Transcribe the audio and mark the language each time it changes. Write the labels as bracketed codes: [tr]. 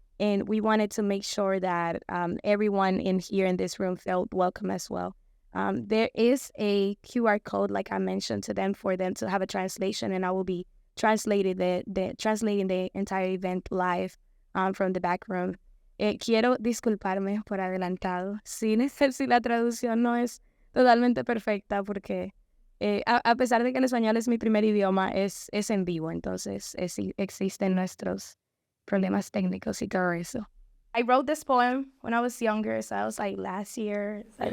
[en] And we wanted to make sure that everyone here in this room felt welcome as well. There is a QR code, like I mentioned, to them for them to have a translation, and I will be translating the entire event live from the back room. [es] Quiero disculparme por adelantado si la traducción no es totalmente perfecta, porque a pesar de que el español es mi primer idioma, es en vivo, entonces existen nuestros problemas técnicos y todo eso. [en] I wrote this poem when I was younger, so I was like last year.